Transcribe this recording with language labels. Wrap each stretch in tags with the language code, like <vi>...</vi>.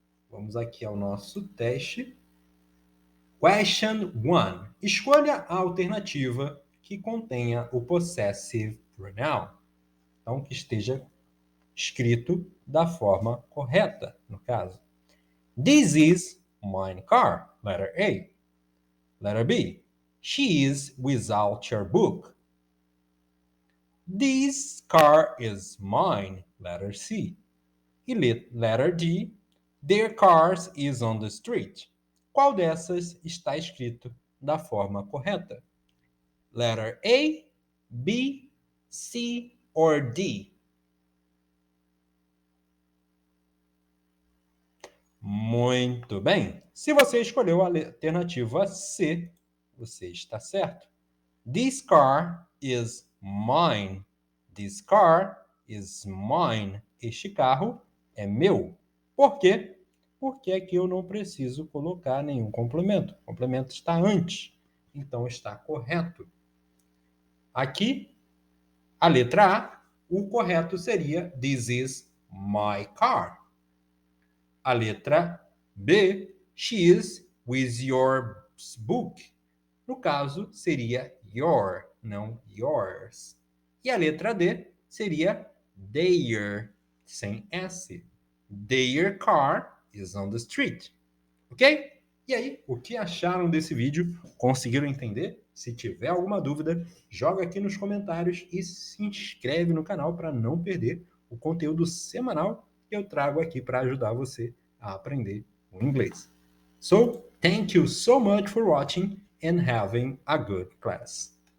<pt>Vamos aqui ao nosso teste.</pt> <en>Question 1.</en> <pt>Escolha a alternativa que contenha o possessive pronoun. Então, que esteja escrito da forma correta, no caso.</pt> <en>This is my car. Letter A. Letter B. She is without your book. This car is mine. Letter C. E letter D. Their cars is on the street.</en> <pt>Qual dessas está escrito da forma correta?</pt> <en>Letter A, B, C or D?</en> <pt>Muito bem. Se você escolheu a alternativa C, você está certo.</pt> <en>This car is mine. This car is mine.</en> <pt>Este carro é meu. Por quê? Porque aqui eu não preciso colocar nenhum complemento. O complemento está antes. Então está correto. Aqui, a letra A, o correto seria</pt> <en>This is my car.</en> <pt>A letra B,</pt> <en>she is with your book.</en> <pt>No caso, seria your, não yours. E a letra D seria their, sem S.</pt> <en>Their car is on the street.</en> <pt>Ok? E aí, o que acharam desse vídeo? Conseguiram entender? Se tiver alguma dúvida, joga aqui nos comentários e se inscreve no canal para não perder o conteúdo semanal que eu trago aqui para ajudar você a aprender o inglês.</pt> <en>So, thank you so much for watching and having a good class.</en>